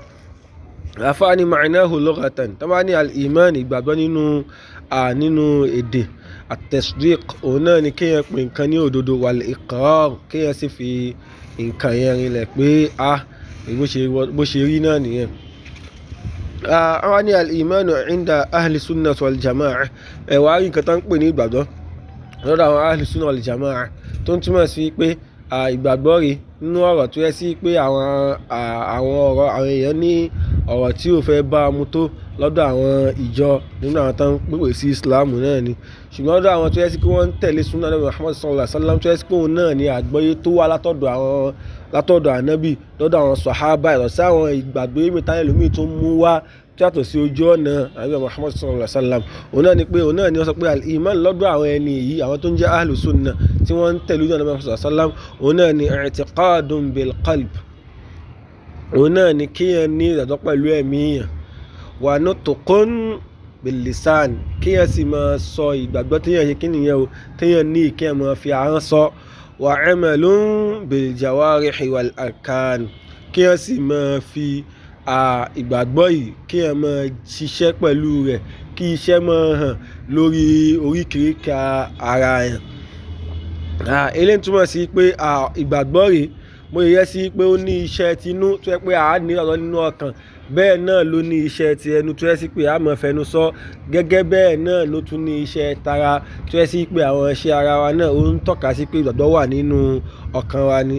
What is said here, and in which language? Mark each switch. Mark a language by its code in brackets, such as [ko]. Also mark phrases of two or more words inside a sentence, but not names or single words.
[yo] Àfáàní [ar] معناه لغة, [yo] tó bá ní al-iman ìgbàgbọ́ nínú èdè, at-tasdiq òun náà ni kéèyàn pè nǹkan ní òdodo, wal-iqrar kéèyàn sì fi nǹkan yẹn rinlẹ̀ pé bó ṣe rí náà nìyẹn. Àwọn ní [ar] الإيمان عند أهل السنة والجماعة, [yo] ẹ̀wà rí nǹkan tó ń pè ní ìgbàgbọ́ lọ́dọ̀ àwọn [ar] أهل السنة والجماعة, [yo] tó ń túmọ̀ sí pé ìgbàgbọ́ rí nínú ọ̀rọ̀ tó yẹ sí pé àwọn èèyàn ní ọ̀rọ̀ tí ò fẹ́ bá mu tó lọ́dọ̀ àwọn ìjọ nínú àwọn tó ń pèpè sí Islam náà ni. ṣùgbọ́n lọ́dọ̀ àwọn tó yẹ sí pé wọ́n ń tẹ̀lé [ar] سنة النبي محمد صلى الله عليه وسلم, [yo] tó yẹ sí pé òun náà ni àgbọ́yé tó wá látọ̀dọ̀ ànábì lọ́dọ̀ àwọn sàhábà, ìrọ̀ sí àwọn ìgbàgbé mẹ́ta ẹlòmíì tó mú wá yàtọ̀ sí ojú ọ̀nà [ar] النبي محمد صلى الله عليه وسلم. [yo] òun náà ni wọ́n sọ pé al-iman lọ́dọ̀ àwọn ẹni yìí, àwọn tó ń jẹ́ [ar] أهل السنة [yo] tí wọ́n ń tẹ̀lé ojú ọ̀nà [ar] النبي محمد صلى الله عليه وسلم, [yo] òun náà ni [ar] اعتقاد بالقلب, [yo] òun náà ni kíyàn ní ìdàgbọ́ pẹ̀lú ẹ̀mí yàn, [ar] ونطق باللسان, [yo] kíyàn sì máa sọ ìgbàgbọ́ tíyàn ṣe kí nìyẹn o, tíyàn ní kíyàn máa fi ahọ́n sọ, [ar] وعمل بالجوارح والأركان, [yo] kíyàn sì máa fi ìgbàgbọ́ yìí kíyàn máa ṣiṣẹ́ pẹ̀lú rẹ̀, kí iṣẹ́ máa hàn lórí oríkèéríkà ara yàn. Eléyìí túmọ̀ sí pé ìgbàgbọ́ rèé mo yẹ sí pé ó ní iṣẹ́ tinú tó yẹ pé a ní ọ̀rọ̀ nínú ọkàn, bẹ́ẹ̀ náà ló ní iṣẹ́ ti ẹnu tó yẹ sí pé a máa fẹnu sọ, gẹ́gẹ́ bẹ́ẹ̀ náà ló tún ní iṣẹ́ tara tó yẹ sí pé àwọn iṣẹ́ ara wa náà ó ń tọ́ka sí pé ìgbàgbọ́ wà nínú ọkàn wa ni.